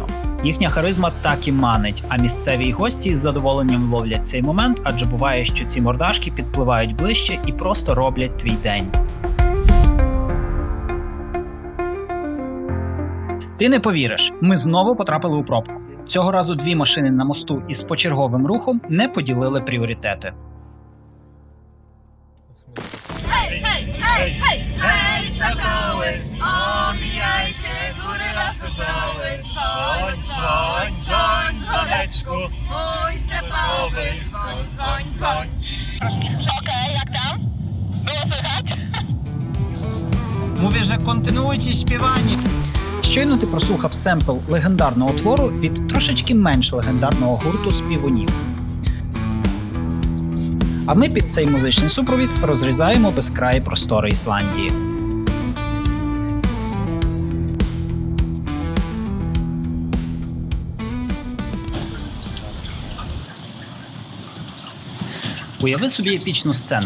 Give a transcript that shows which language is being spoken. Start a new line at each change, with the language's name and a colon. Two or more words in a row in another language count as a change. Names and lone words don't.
Ukrainian: Їхня харизма так і манить, а місцеві гості з задоволенням ловлять цей момент, адже буває, що ці мордашки підпливають ближче і просто роблять твій день. Ти не повіриш, ми знову потрапили у пробку. Цього разу дві машини на мосту із почерговим рухом не поділили пріоритети.
Polish: Hej, sokoły, omijajcie góry lasodoły. Dzwoń, dzwoń, dzwoń, dzwoneczku, mój stepowy dzwoń, dzwoń, dzwoń. Okej, jak tam? Było słychać? Mówię, że kontynuujcie śpiewanie.
Ukrainian: Щойно ти прослухав семпл легендарного твору від трошечки менш легендарного гурту співунів. А ми під цей музичний супровід розрізаємо безкраї простори Ісландії. Уяви собі епічну сцену.